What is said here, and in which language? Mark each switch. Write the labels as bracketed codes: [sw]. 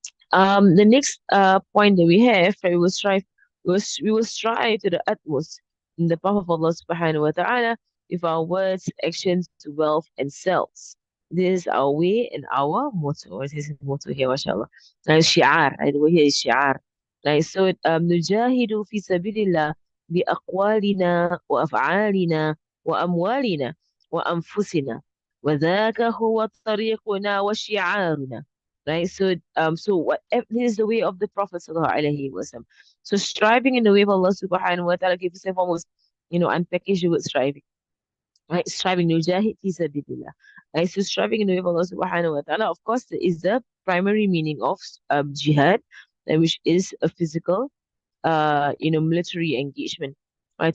[en] The next point that we have, right, we will strive to the utmost in the path of Allah subhanahu wa ta'ala with our words, actions, wealth, and selves. This is our way and our motto. This is motto here, mashallah. Shi'ar, right? The way here is shi'ar. Right, so [ar] نجاهد في سبيل الله بأقوالنا وأفعالنا وأموالنا وأنفسنا وذاك هو طريقنا وشعارنا. [en] right? So what this is the way of the Prophet sallallahu alaihi wasallam. So striving in the way of Allah subhanahu wa ta'ala, give yourself almost, unpackage the word striving, right? Striving nujahid fi sabilillah. Right? So striving in the way of Allah subhanahu wa ta'ala, of course, is the primary meaning of jihad, which is a physical, military engagement, right?